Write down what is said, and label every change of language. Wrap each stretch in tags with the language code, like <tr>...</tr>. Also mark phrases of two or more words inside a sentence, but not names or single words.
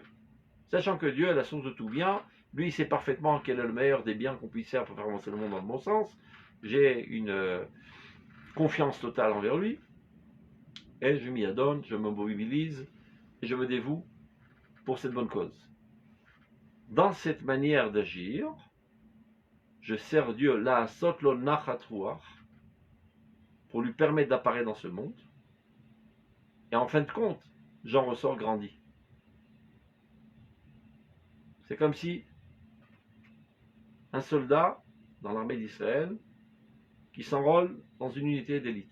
<fr>Sachant que Dieu est la source de tout bien, lui il sait parfaitement quel est le meilleur des biens qu'on puisse faire pour faire avancer le monde dans le bon sens. J'ai une confiance totale envers lui. et je m'y adonne, je me mobilise et je me dévoue pour cette bonne cause. Dans cette manière d'agir, je sers Dieu</fr> <he>לעשות לו נחת רוח,</he> <fr>pour lui permettre d'apparaître dans ce monde, et en fin de compte, j'en ressors grandi. C'est comme si un soldat dans l'armée d'Israël qui s'enrôle dans une unité d'élite.</fr>